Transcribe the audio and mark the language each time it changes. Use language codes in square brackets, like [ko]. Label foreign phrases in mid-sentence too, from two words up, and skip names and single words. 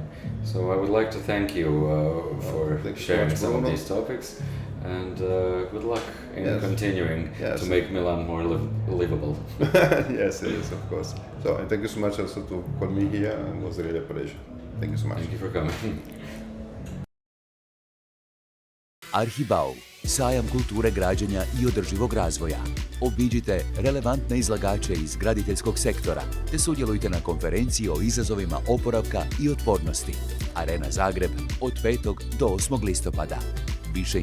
[en] So I would like to thank you for sharing some of these topics, and good luck in continuing to make Milan more livable. Yes, of course. So thank you so much also to call me here, and it was really a pleasure. Thank you so much. Thank you for coming. [hr] ArhiBau, sajam kulture građenja i održivog razvoja. Obiđite relevantne izlagače iz graditeljskog sektora te sudjelujte na konferenciji o izazovima oporavka i otpornosti. Arena Zagreb od 5. do 8. listopada.